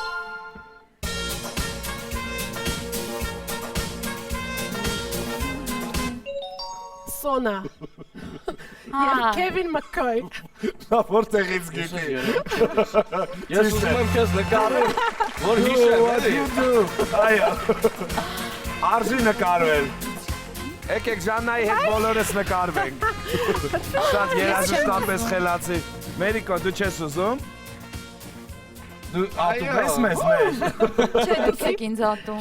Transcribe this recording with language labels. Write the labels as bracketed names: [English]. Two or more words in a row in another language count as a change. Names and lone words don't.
[Armenian] Սոնա։ Եվ Քևին Մաքքոյ։ Նա որտեղից գիտի։ Ես ուզում եմ քեզ նկարել, որ [English] What [Armenian] հիշեմ, [English] you do։ [Armenian] Այո։ Արժի նկարվել։ Եկեք Ժաննայի հետ բոլորս նկարվենք։ Շատ երաժշտապես խելացի։ Մերիկո, դու չես ուզում։ Դու ատում ես մեզ մեր։ Չէ, դուք եք ինձ ատում։